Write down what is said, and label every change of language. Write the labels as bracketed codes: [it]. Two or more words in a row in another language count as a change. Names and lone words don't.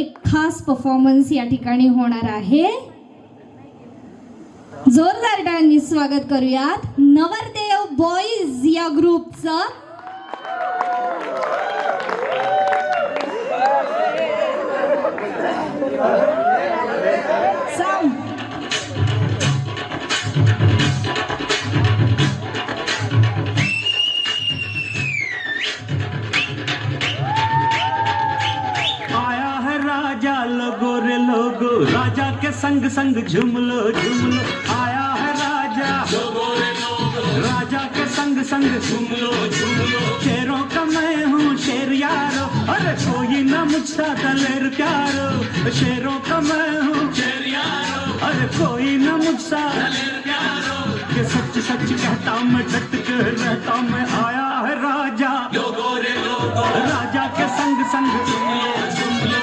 [mr] खास परफॉर्मन्स या ठिकाणी होणार आहे. जोरदार टाळ्यांनी स्वागत करूयात नवरदेव बॉईज या ग्रुपचं. साऊंड [hi] आया है राजा लोगो रे लोगो, राजा के संग संग झूम लो झूम लो. आया है राजा लोगो रे लोगो, राजा के संग संग झूम लो झूम लो. शेरों का मैं हूँ शेर यारो, अरे कोई ना मुझसा दलेर प्यारो. शेरों का मैं हूँ शेर यारो, अरे कोई ना मुझसा दलेर प्यारो. ये सच सच कहता मैं डट के रहता मैं. आया है राजा लोगो रे लोगो, राजा के संग संग झूम लो झूम लो.